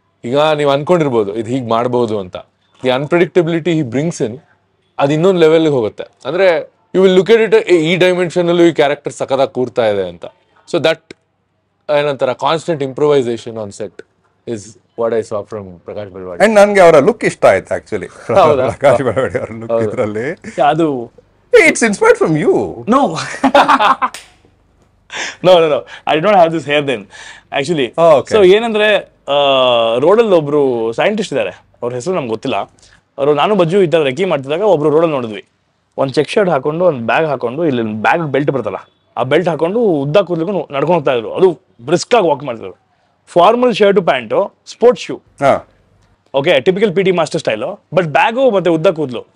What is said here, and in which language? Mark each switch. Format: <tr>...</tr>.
<kn>ಈಗ ನೀವು ಅನ್ಕೊಂಡಿರ್ಬೋದು ಇದು ಹೀಗೆ ಮಾಡ್ಬೋದು ಅಂತ,</kn> <en>the unpredictability he brings in,</en> <kn>ಅದು ಇನ್ನೊಂದು ಲೆವೆಲ್ಗೆ ಹೋಗುತ್ತೆ. ಅಂದ್ರೆ</kn> <en>you will look at it,</en> <kn>ಈ ಡೈಮೆನ್ಷನ್ ಅಲ್ಲೂ ಈ ಕ್ಯಾರೆಕ್ಟರ್ ಸಖತ್ತಾಗಿ ಕೂರ್ತಾ ಇದೆ ಅಂತ.</kn> <en>so that</en> <kn>ಏನಂತಾರ</kn> <en>Constant improvisation on set is what I saw from Prakash Belwadi.</en> <kn>And ನನಗೆ ಅವರ ಲುಕ್ ಇಷ್ಟ ಆಯ್ತು ಆಕ್ಚುಲಿ. ಪ್ರಕಾಶ್ ಬೆಳ್ವಾಡಿ ಅವರ ಲುಕ್ ಇದರಲ್ಲಿ ಅದು</kn> <en>It's inspired from you. Know no I did not have this hair then actually.</en> <kn>So ಏನಂದ್ರೆ ರೋಡಲ್ಲಿ ಒಬ್ರು ಸೈಂಟಿಸ್ಟ್ ಇದ್ದಾರೆ, ಅವ್ರ ಹೆಸರು ನಮ್ಗೆ ಗೊತ್ತಿಲ್ಲ. ಅವರು ನಾನು ಬಜ್ಜು ಈ ತರ ರೆಕಿ ಮಾಡ್ತಿದ್ದಾಗ ಒಬ್ರು ರೋಡಲ್ಲಿ ನೋಡಿದ್ವಿ, ಒಂದು ಚೆಕ್ ಶರ್ಟ್ ಹಾಕೊಂಡು ಒಂದು ಬ್ಯಾಗ್ ಹಾಕೊಂಡು, ಇಲ್ಲಿ ಬ್ಯಾಗ್ ಬೆಲ್ಟ್ ಬರ್ತಲ್ಲ ಆ ಬೆಲ್ಟ್ ಹಾಕೊಂಡು ಉದ್ದ ಕೂದಲಿಗೂ ನಡ್ಕೊಂಡು ಹೋಗ್ತಾ ಇದ್ರು. ಅದು ಬ್ರಿಸ್ಕ್ ಆಗಿ ವಾಕ್ ಮಾಡ್ತಿದ್ರು. Formal shirt pant, sports shoe, okay typical P T master style, but bag ಮತ್ತೆ ಉದ್ದ ಕೂದಲು.</kn>